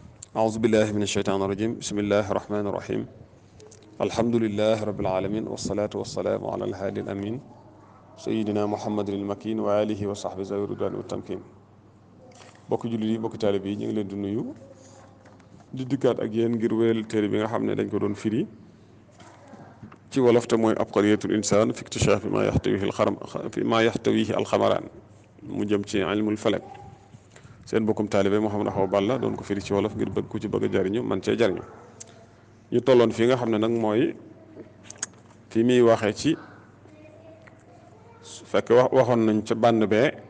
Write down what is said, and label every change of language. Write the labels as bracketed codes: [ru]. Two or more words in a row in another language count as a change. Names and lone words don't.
[ar] أعوذ بالله من الشيطان الرجيم بسم الله الرحمن الرحيم الحمد لله رب العالمين والصلاة والسلام على الهادي الأمين سيدنا محمد المكين وآله وصحبه ذوي الرضوان والتمكين [wo] bokk jullit yi bokk taalibe yi ñu ngi leen di nuyu di dikkaat ak yéen ngir wéyal téere bi nga xam ne dañ ko doon firi ci wolof te mooy abqariyatul insaan fi iktishaaf ma yaxtawihi alxamaraan mu jëm ci [ar] علم الفلك [wo] seen bokkum taalibe Mouhamed Awa Balla doon ko firi ci wolof ngir bëgg ku ci bëgg a jariñu man cee jariñu ñu tolloon fii nga xam ne nag mooy fi muy waxee ci fekk waxoon nañ ca bànn bee